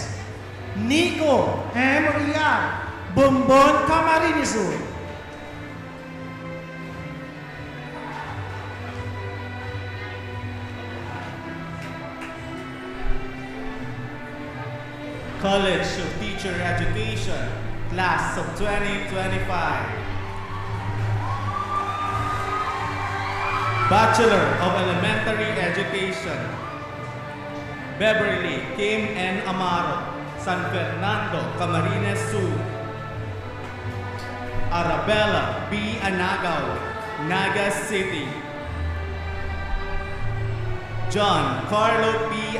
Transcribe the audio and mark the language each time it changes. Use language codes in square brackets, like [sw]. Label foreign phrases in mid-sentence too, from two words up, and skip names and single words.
[en] Nico M. Rial, Bombon, Camarines Sur. College of Teacher Education, Class of 2025. Bachelor of Elementary Education, Beverly Kim N. Amaro, San Fernando, Camarines Sur. 𝗟𝗏𝗪𝐵 Anagaw, Naga City. John Carlo P.